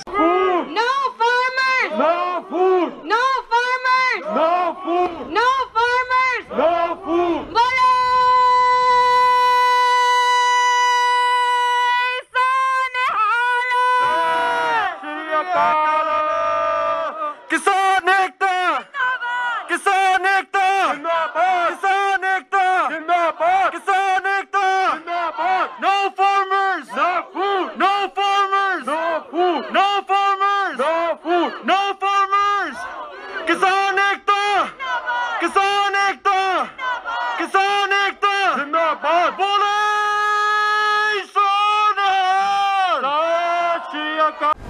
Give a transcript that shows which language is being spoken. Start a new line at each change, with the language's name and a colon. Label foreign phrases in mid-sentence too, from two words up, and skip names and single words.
English: Food. No farmers. No food. No farmers. No food. No farmers. No food.
Hindi: किसान एकता, किसान एकता, किसान एकता, किसान एकता,
English: no farmers, no food, no farmers, no food, no farmers, no food, no farmers,
Hindi: किसान एकता, किसान एकता, किसान एकता,
Punjabi: ਜ਼ਿੰਦਾਬਾਦ, ਬੋਲੇ ਸੋ ਨਿਹਾਲ, ਸਤ ਸ੍ਰੀ ਅਕਾਲ।